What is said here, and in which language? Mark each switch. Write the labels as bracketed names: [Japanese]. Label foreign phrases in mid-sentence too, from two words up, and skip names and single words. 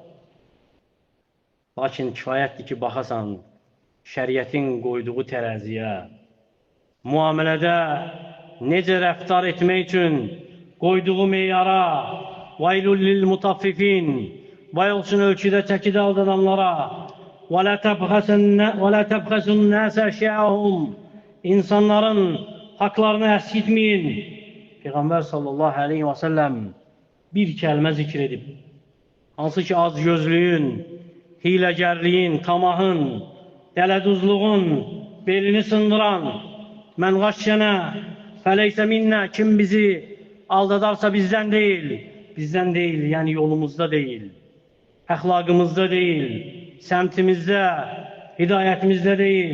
[Azerbaijani] Lakin kifayətdir ki, baxasan şəriətin qoyduğu tərəziyə, müamilədə necə rəftar etmək üçün qoyduğu meyara, [Arabic] وَيْلٌ لِلْمُطَفِّفِينَ, [Azerbaijani] vay olsun ölçüdə çəkidə aldananlara, [Arabic] وَلَا تَبْخَسُ النَّاسَ أَشْيَاءَهُمْ [Azerbaijani] İnsanların haklarını əskitməyin. Peyğəmbər [Arabic] صَلَّى اللَّهُ عَلَيْهِ وَسَلَّمَ [Azerbaijani] bir kəlmə zikr edib. Hansı ki, azgözlüyün, hiləgərliyin, tamahın, dələduzluğun belini sındıran, [Arabic] مَنْ غَشَّنَا فَلَيْسَ مِنَّا, [Azerbaijani] kim bizi aldadarsa bizdən deyil, yəni yolumuzda deyil, əxlaqımızda deyil, səmtimizdə, hidayətimizdə deyil.